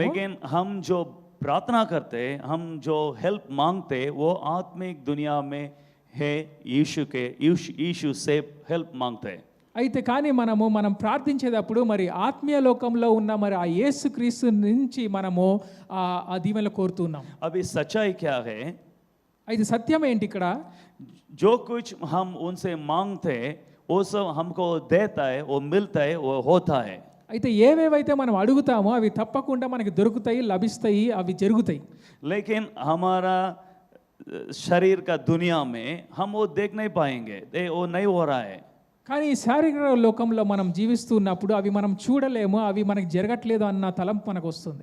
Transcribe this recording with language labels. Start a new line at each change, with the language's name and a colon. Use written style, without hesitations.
Hindi: लेकिन हम जो प्रार्थना करते, हम जो हेल्प मांगते वो आत्मिक दुनिया में है, यीशु से हेल्प मांगते हैं.
Telugu: అయితే కానీ మనం ప్రార్థించేటప్పుడు మరి ఆత్మీయ లోకంలో ఉన్న మరి ఆ యేసుక్రీస్తు నుంచి మనము ఆ దీవెనలు కోరుతున్నాం.
Hindi: अभी सच्चाई क्या है?
Telugu: అయితే సత్యం ఏంటి ఇక్కడ?
Hindi: जो कुछ हम उनसे मांगते वो सब हमको देता है, वो मिलता है, वो होता है.
Telugu: అయితే ఏవేవైతే మనం అడుగుతామో అవి తప్పకుండా మనకి దొరుకుతాయి, లభిస్తాయి, అవి జరుగుతాయి.
Hindi: लेकिन हमारा शरीर का दुनिया में हम वो देख नहीं पाएंगे, वो नहीं हो रहा है.
Telugu: కానీ ఈ శారీరక లోకంలో మనం జీవిస్తున్నప్పుడు అవి మనం చూడలేము, అవి మనకి జరగట్లేదు అన్న తలంపు మనకు వస్తుంది.